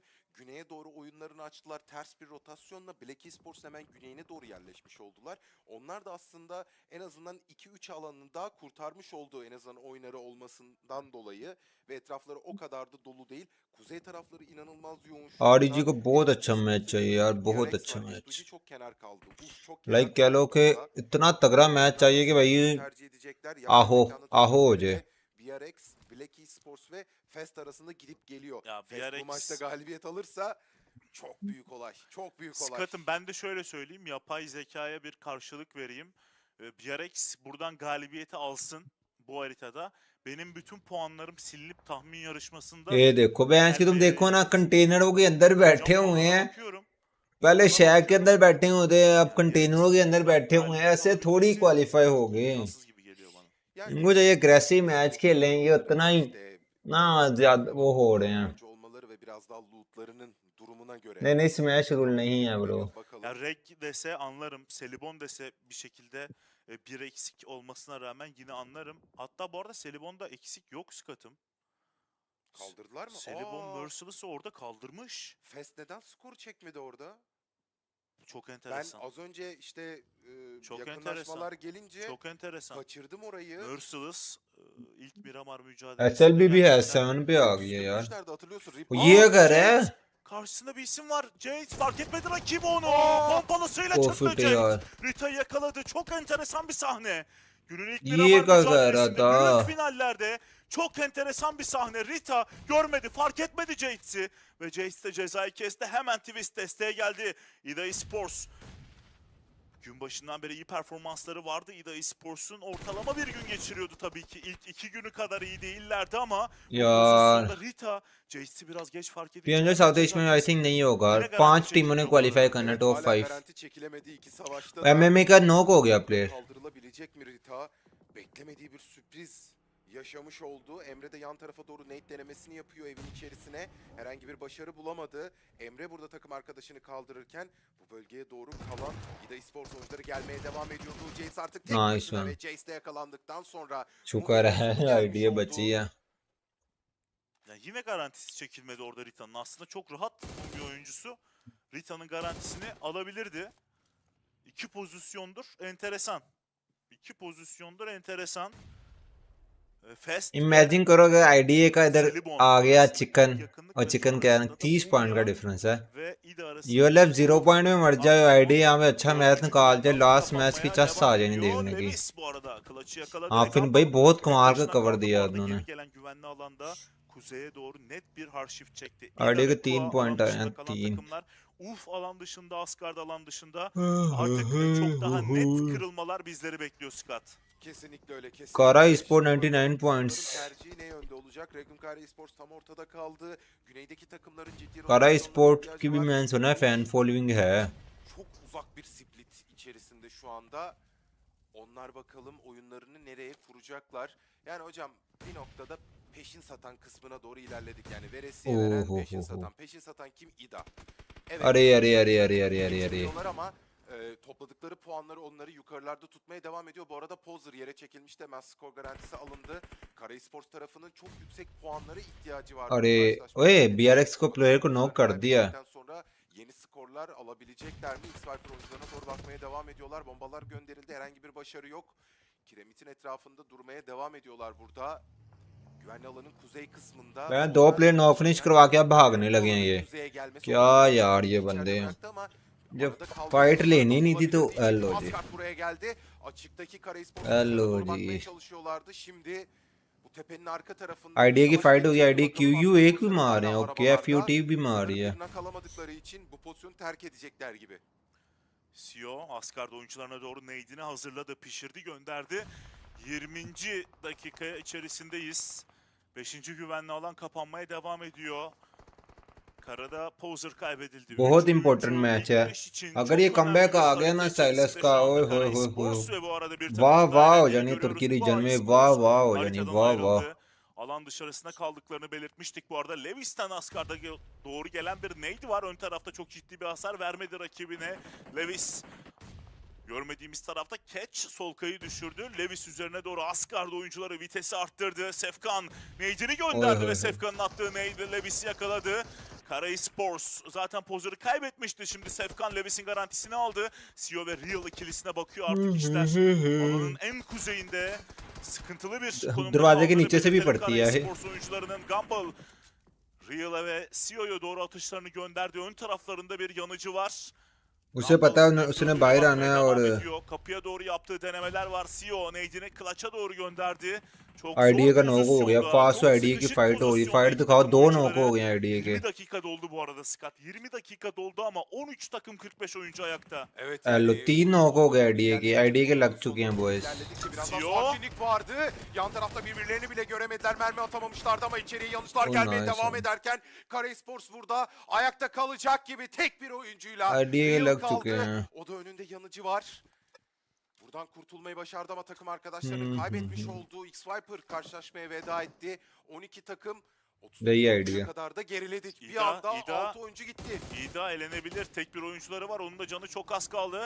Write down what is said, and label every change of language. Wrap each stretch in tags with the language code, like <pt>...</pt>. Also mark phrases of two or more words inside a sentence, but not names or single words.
<tr>Güneye doğru oyunlarını açtılar. Ters bir rotasyonla Black Esports hemen güneyine doğru yerleşmiş oldular. Onlar da aslında en azından 2-3 alanını daha kurtarmış olduğu en azından oyunları olmasından dolayı ve etrafları o kadar da dolu değil. Kuzey tarafları inanılmaz yoğun.</tr> <hi>RDG को बहुत अच्छा मैच चाहिए यार, बहुत अच्छा मैच.</hi> <tr>çok kenar kaldı.</tr> <hi>लाइक कह लो कि इतना तगड़ा मैच चाहिए कि भाई आहो आहो हो जाए.</hi> <tr>BRX Black Esports ve Fest arasında gidip geliyor. Ya, Fest bu maçta galibiyet alırsa çok büyük olay. Çok büyük olay. Scott'ım ben de şöyle söyleyeyim. Yapay zekaya bir karşılık vereyim. BRX buradan galibiyeti alsın bu haritada. Benim bütün puanlarım silinip tahmin yarışmasında...</tr> <hi>ये देखो बहन की तुम देखो ना कंटेनरों के अंदर बैठे हुए हैं पहले शहर के अंदर बैठे होते हैं अब कंटेनरों के अंदर बैठे हुए हैं ऐसे थोड़ी क्वालिफाई हो गए इनको चाहिए</hi> <en>aggressive match</en> <hi>खेलें ये उतना ही ना ज्यादा वो हो रहे हैं नहीं</hi> <en>smash rule</en> <hi>नहीं है ब्रो</hi> <tr>Ya Reg dese anlarım, Selibon dese bir şekilde bir eksik olmasına rağmen yine anlarım. Hatta bu arada Selibon'da eksik yok Scott'ım. Kaldırdılar mı? Selibon Merciless'ı orada kaldırmış. Fest neden skor çekmedi orada? Çok enteresan. Ben az önce işte çok yakınlaşmalar gelince çok enteresan. Kaçırdım orayı. Merciless ilk Miramar mücadelesi.</tr> <hi>SLB भी है 7 पे आ गई है यार ये अगर है</hi> <tr>Karşısında bir isim var. Jade fark etmedi rakibi onu. Pompalısıyla çıktı Jade. Rita'yı yakaladı. Çok enteresan bir sahne. Günün ilk Miramar mücadelesinde büyük finallerde çok enteresan bir sahne. Rita görmedi, fark etmedi Jades'i. Ve Jades de cezayı kesti. Hemen Twist desteğe geldi. IDA Esports. Gün başından beri iyi performansları vardı. IDA Esports'un ortalama bir gün geçiriyordu tabii ki. İlk 2 günü kadar iyi değillerdi ama</tr> <hi>यार</hi> <tr>Rita Jades'i biraz geç fark ediyor.</tr> <hi>PMGO</hi> <en>south east</en> <hi>में</hi> <en>I think</en> <hi>नहीं होगा 5 टीमों ने क्वालिफाई करना टॉप 5 MMA का नॉक हो गया प्लेयर</hi> <tr>Kaldırılabilecek mi Rita? Beklemediği bir sürpriz yaşamış oldu. Emre de yan tarafa doğru nade denemesini yapıyor evin içerisine. Herhangi bir başarı bulamadı. Emre burada takım arkadaşını kaldırırken bu bölgeye doğru kalan IDA Esports oyuncuları gelmeye devam ediyordu. Jace artık tek başına ve Jace de yakalandıktan sonra</tr> <hi>शुक्र है आईडिया बची है</hi> <tr>Yani yine garantisi çekilmedi orada Rita'nın. Aslında çok rahat bir oyuncusu. Rita'nın garantisini alabilirdi. 2 pozisyondur enteresan. 2 pozisyondur enteresan. Fest</tr> <hi>इमेजिन करो अगर आईडीए का इधर आ गया चिकन और चिकन का 30 पॉइंट का डिफरेंस है यूएलएफ 0 पॉइंट में मर जाए आईडी यहाँ पे अच्छा मैच निकाल जाए</hi> <en>last match</en> <hi>की चस आ जाए नहीं देखने की हाँ फिर भाई बहुत कमाल का कवर दिया उन्होंने</hi> <tr>kuzeye doğru net bir harşif çekti.</tr> <hi>आईडी के 3 पॉइंट आए हैं 3</hi> <tr>Uf alan dışında, Asgard alan dışında artık çok daha net kırılmalar bizleri bekliyor Scott. Kesinlikle öyle. Kara Esports 99 points. Tercihi ne yönde olacak? Regun Kara Esports tam ortada kaldı. Güneydeki takımların ciddi</tr> <hi>Kara Esports की भी मैंने सुना है</hi> <en>fan following</en> <hi>है.</hi> <tr>Çok uzak bir split içerisinde şu anda. Onlar bakalım oyunlarını nereye kuracaklar. Yani hocam bir noktada peşin satan kısmına doğru ilerledik. Yani veresiye veren peşin satan. Peşin satan kim? IDA. Evet. Arı. Ama topladıkları puanları onları yukarılarda tutmaya devam ediyor. Bu arada Pozer yere çekilmişti. Hemen skor garantisi alındı. Kara Esports tarafının çok yüksek puanlara ihtiyacı var.</tr> <hi>अरे ओए BRX को प्लेयर को नॉक कर दिया.</hi> <tr>Sonra yeni skorlar alabilecekler mi? X-Viper oyuncularına doğru bakmaya devam ediyorlar. Bombalar gönderildi. Herhangi bir başarı yok. Kiremitin etrafında durmaya devam ediyorlar burada. Güvenli alanın kuzey kısmında.</tr> <hi>मैं 2</hi> <en>player knock finish</en> <hi>करवा के अब भागने लगे हैं ये. क्या यार ये बंदे हैं. जब फाइट लेनी नहीं थी तो हेलो जी.</hi> <tr>Buraya geldi. Açıktaki Kara Esports'a</tr> <hi>हेलो</hi> <tr>bakmaya</tr> <hi>जी.</hi> <tr>çalışıyorlardı. Şimdi bu tepenin arka tarafında</tr> <hi>आईडी की फाइट हुई आईडी QU एक भी मार रहे हैं ओके FUT भी मार रही है.</hi> <tr>kalamadıkları için bu pozisyonu terk edecekler gibi. Sio Asgard oyuncularına doğru nade'ini hazırladı, pişirdi, gönderdi. 20. dakika içerisindeyiz. 5. güvenli alan kapanmaya devam ediyor. Karada Pozer kaybedildi.</tr> <hi>बहुत</hi> <en>important match</en> <hi>है अगर ये कमबैक आ गया ना साइलस का ओए होए वाह वाह हो जानी तुर्की रीजन में वाह हो जानी वाह</hi> <tr>Alan dışarısında kaldıklarını belirtmiştik bu arada. Lewis'ten Asgard'a doğru gelen bir nade var. Ön tarafta çok ciddi bir hasar vermedi rakibine. Lewis görmediğimiz tarafta Catch Solkay'ı düşürdü. Lewis üzerine doğru Asgard oyuncuları vitesi arttırdı. Sefkan nade'ini gönderdi ve Sefkan'ın attığı nade Lewis'i yakaladı. Kara Esports zaten Pozer'ı kaybetmişti. Şimdi Sefkan Lewis'in garantisini aldı. Sio ve Real ikilisine bakıyor artık işler. Alanın en kuzeyinde sıkıntılı bir konumda.</tr> <hi>दरवाजे के नीचे से भी पड़ती है.</hi> <tr>Esports oyuncularının Gumball Real'a ve Sio'ya doğru atışlarını gönderdi. Ön taraflarında bir yanıcı var.</tr> <hi>उसे पता है उसने बाहर आना है और</hi> <tr>Kapıya doğru yaptığı denemeler var. Sio nade'ini clutch'a doğru gönderdi. Çok</tr> <hi>आईडीए</hi> <tr>zor</tr> <hi>का नॉक हो गया,</hi> <tr>pozisyonda,</tr> <hi>फास्ट</hi> <tr>çok</tr> <hi>आईडीए की</hi> <tr>sıkışık</tr> <hi>फाइट हो रही,</hi> <tr>pozisyonda</tr> <hi>फाइट</hi> <tr>iki</tr> <hi>दिखाओ,</hi> <tr>takım</tr> <hi>2 नॉक</hi> <tr>oyuncuları.</tr> <hi>हो गए आईडीए के.</hi> <tr>20 dakika doldu bu arada Scott. 20 dakika doldu ama 13 takım 45 oyuncu ayakta. Evet</tr> <hi>हेलो 3 नॉक हो गए आईडीए के लग चुके हैं बॉयज.</hi> <tr>İlerledikçe biraz daha Sio. sakinlik vardı. Yan tarafta birbirlerini bile göremediler. Mermi atamamışlardı ama içeriye yanlışlar</tr> <en>Oh,</en> <tr>gelmeye</tr> <en>nice</en> <tr>devam</tr> <en>one.</en> <tr>ederken Kara Esports burada ayakta kalacak gibi tek bir oyuncuyla</tr> <hi>आईडीए के</hi> <tr>Real</tr> <hi>लग चुके</hi> <tr>kaldı.</tr> <hi>हैं.</hi> <tr>O da önünde yanıcı var. Buradan kurtulmayı başardı ama takım arkadaşlarını kaybetmiş olduğu X-Viper karşılaşmaya veda etti. 12 takım 30 Ve iyi oyuncuya idea. kadar da geriledik. Bir İda, anda İda. 6 oyuncu gitti. İda elenebilir. Tek bir oyuncuları var. Onun da canı çok az kaldı.</tr>